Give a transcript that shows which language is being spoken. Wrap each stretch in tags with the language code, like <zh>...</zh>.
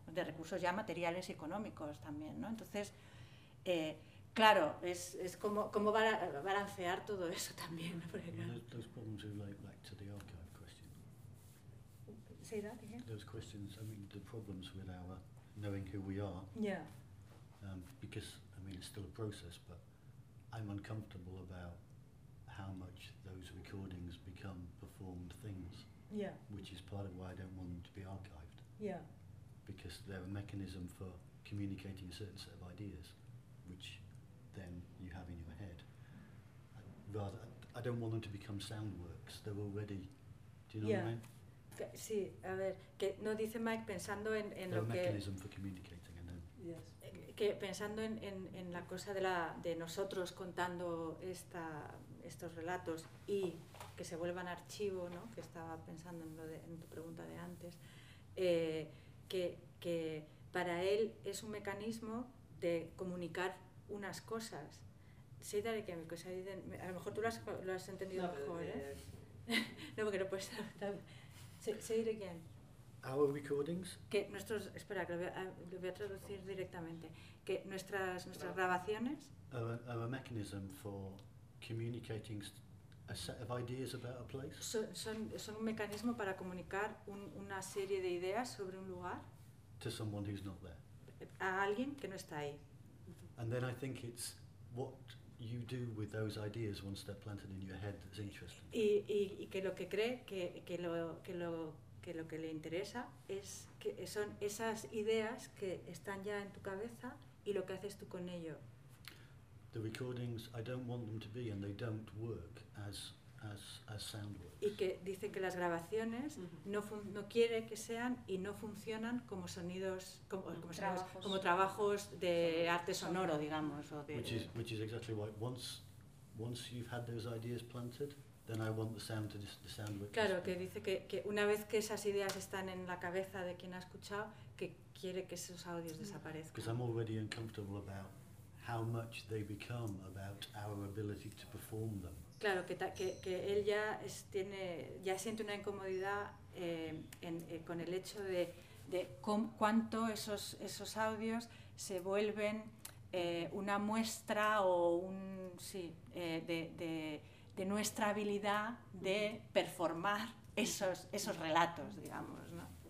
<es>De recursos ya materiales y económicos también, ¿no? Entonces, claro, es como balancear todo eso también, ¿no? Porque, claro.</es> <en>Well, those problems are like back to the archive question. Say that again. Those questions, I mean, the problems with our knowing who we are. Yeah. Because, I mean, it's still a process, but I'm uncomfortable about how much those recordings become performed things. Yeah. Which is part of why I don't want them to be archived. Yeah. Because they're a mechanism for communicating a certain set of ideas, which then you have in your head. I don't want them to become sound works. They're already, do you know yeah. what I mean?</en> <es>Sí, a ver, que no dice Mike pensando en lo que pensando en la cosa de la de nosotros contando esta estos relatos y que se vuelvan archivo, ¿no? Que estaba pensando en lo de, en tu pregunta de antes, que para él es un mecanismo de comunicar unas cosas. Sí, dale que a lo mejor tú lo has entendido no, mejor, ¿eh? No, porque no puedes estar.</es> <en>Say it again. Our recordings.</en> <es>Que nuestros, espera, que lo voy a traducir directamente. Que nuestras grabaciones.</es> <en>Are a mechanism for communicating a set of ideas about a place.</en> <es>Son un mecanismo para comunicar una serie de ideas sobre un lugar.</es> <en>To someone who's not there.</en> <es>A alguien que no está ahí.</es> <en>And then I think it's what you do with those ideas once they're planted in your head that's interesting.</en> <es>Y que lo que cree que lo que le interesa es que son esas ideas que están ya en tu cabeza y lo que haces tú con ello.</es> <en>The recordings I don't want them to be and they don't work as sound works.</en> <es>Y que dice que las grabaciones no quiere que sean y no funcionan como sonidos como trabajos de arte sonoro, digamos, o de</es> <en>which is exactly why once you've had those ideas planted, then I want the sound work.</en> <es>Claro, que dice que una vez que esas ideas están en la cabeza de quien ha escuchado, que quiere que esos audios desaparezcan.</es> <en>Because I'm already uncomfortable about how much they become about our ability to perform them.</en> <es>Claro, que él ya siente una incomodidad con el hecho de cuánto esos audios se vuelven una muestra o de nuestra habilidad de performar esos relatos, digamos, ¿no?</es>